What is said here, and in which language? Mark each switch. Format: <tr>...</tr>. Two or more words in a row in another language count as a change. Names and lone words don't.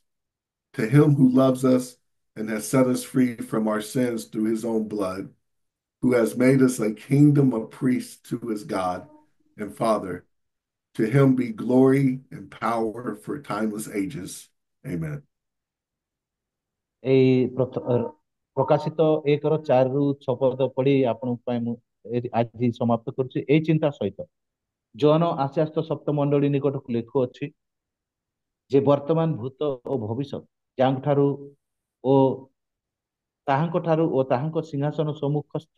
<en>To him who loves us and has set us free from our sins through his own blood, who has made us a kingdom of priests to his God and Father, to him be glory and power for timeless ages. Amen.</en> <or>ଏଇ ପ୍ରକାଶିତ 1-4 ପଦ ପଢି ଆପଣଙ୍କ ପାଇଁ ମୁଁ ଆଜି ସମାପ୍ତ କରୁଛି ଏଇ ଚିନ୍ତା ସହିତ। ଜୋହନ ଆସ୍ୟାସ୍ତ ସପ୍ତ ମଣ୍ଡଳୀ ନିକଟକୁ ଲେଖୁଅଛି ଯେ ବର୍ତ୍ତମାନ ଭୂତ ଓ ଭବିଷ୍ୟତ ଯାହାଙ୍କଠାରୁ ଓ ତାହାଙ୍କ ସିଂହାସନ ସମ୍ମୁଖସ୍ଥ</or>